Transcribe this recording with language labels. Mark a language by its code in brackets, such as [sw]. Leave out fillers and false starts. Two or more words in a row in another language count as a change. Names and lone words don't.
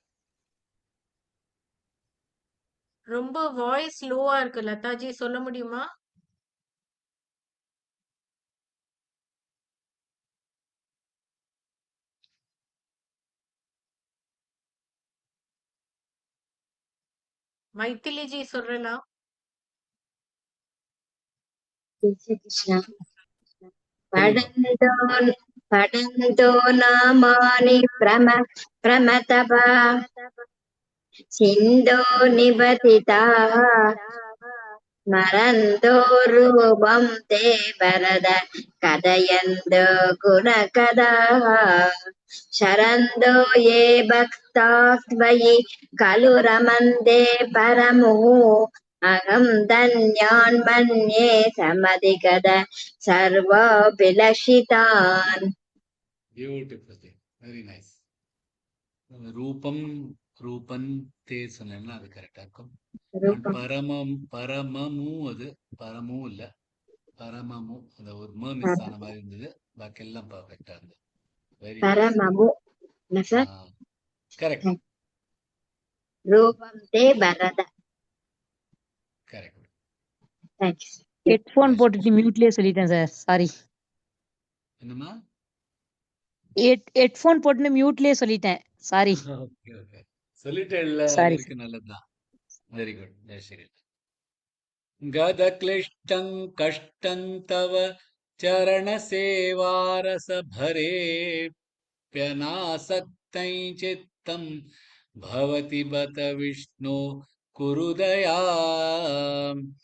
[ta] ரொம்ப வாய்ஸ் லோவா இருக்கு லதாஜி, சொல்ல முடியுமா? மைத்திலி ஜி சொல்றீங்களா? [sa] जय श्री कृष्ण [ta] சொல்லுங்க. [sa] पठन्तो नामानि प्रमतपा सिन्धो निपतिताः स्मरन्तो रूपं ते वरद कथयन्तो गुणकथाः शरन्तो ये भक्ताः त्वयि खलु रमन्ते परमुः अहं धन्यान् मन्ये समधिगत सर्वाभिलषितान् [en] beautiful. very nice. [sa] रूपम् रूपन् ते [ta] சொன்னேன்னா அது கரெக்டா இருக்கும். [sa] रूपं [ta] பரமம் பரமமும் அது பரமும் இல்ல பரமமும் அந்த ஒரு ம மிஸ் ஆன மாதிரி இருந்தது. பாக்கி எல்லாம் பர்ஃபெக்டா இருந்தது. [en] very nice. [sa] परममु न सर [ta] கரெக்ட் [sa] रूपं ते वरद [ta] கரெக்ட். थैंक्स ஹெட்ஃபோன் போட்டுட்டு மியூட்லயே சொல்லிட்டேன் சார், சாரி. என்னம்மா? ஹெட்ஃபோன் போட்டுன்னு மியூட்லயே சொல்லிட்டேன், சாரி ஓகே ஓகே சொல்லிட்டேன்ல, அது சாரி. வரைக்கும் நல்லதுதான். [en] very good. [sa] ஜெய் ஸ்ரீ गदक्लिष्टं कष्टं तव चरणसेवारसभरेऽप्यनासक्तं चित्तं भवति बत विष्णो कुरु दयाम्